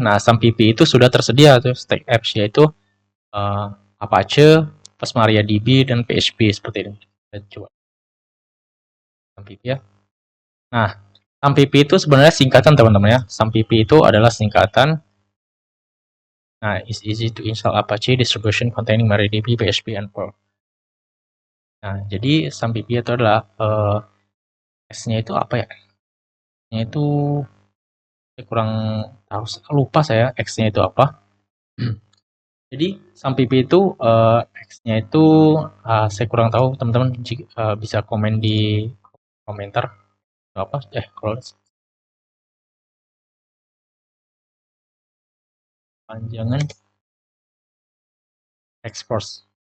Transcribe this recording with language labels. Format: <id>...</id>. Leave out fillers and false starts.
<id>Nah, SAMPP itu sudah tersedia tuh tag apps, yaitu Apache, plus MariaDB dan PHP seperti ini. Kita coba SAMPP ya. Nah, SAMPP itu sebenarnya singkatan teman-teman ya. SAMPP itu adalah singkatan.</id> <en>Nah, it's easy to install Apache distribution containing MariaDB, PHP, and Perl.</en> <id>Nah, jadi SAMPP itu adalah S-nya itu apa ya? X-nya itu saya kurang tahu, lupa saya X-nya itu apa. Jadi SAMPP itu X-nya itu saya kurang tahu, teman-teman bisa komen di komentar apa kalau panjangan X-Cross.</id>